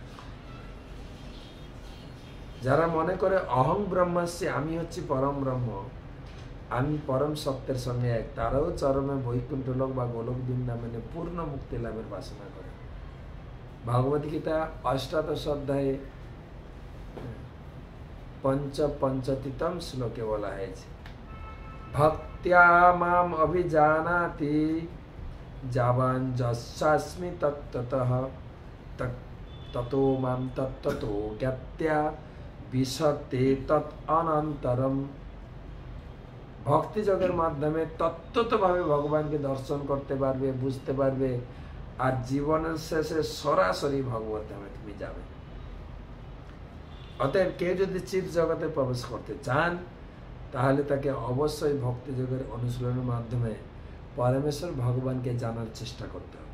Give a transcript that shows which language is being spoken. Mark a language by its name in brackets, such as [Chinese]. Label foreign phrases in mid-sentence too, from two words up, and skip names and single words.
[Bangla] যারা মনে করে [Sanskrit] অহং ব্রহ্মাস্মি, [Bangla] আমি হচ্ছি পরম ব্রহ্ম, আমি পরম সত্যের সঙ্গে এক, তারাও চরমে বৈকুণ্ঠ লোক বা গোলক বৃন্দাবনে পূর্ণ মুক্তি লাভের বাসনা করে। ভগবদ গীতা ৮শ অধ্যায়ে পঞ্চতীতম শ্লোকে বলা হয়েছে, [Sanskrit] ভক্ত্যা মাম অভিজানাতি যাবান যস্যাস্মি তত্ত্বতঃ ততো মাম তত্ত্বতো জ্ঞাত্যা বিশতে তৎ অনন্তরম। ভক্তিযোগের মাধ্যমে তত্ত্বতভাবে ভগবানকে দর্শন করতে পারবে, বুঝতে পারবে, আর জীবনের শেষে সরাসরি ভগবত ধামে তুমি যাবে। অতএব কেউ যদি চিৎ জগতে প্রবেশ করতে চান, তাহলে তাকে অবশ্যই ভক্তিযোগের অনুশীলনের মাধ্যমে পরমেশ্বর ভগবানকে জানার চেষ্টা করতে হবে।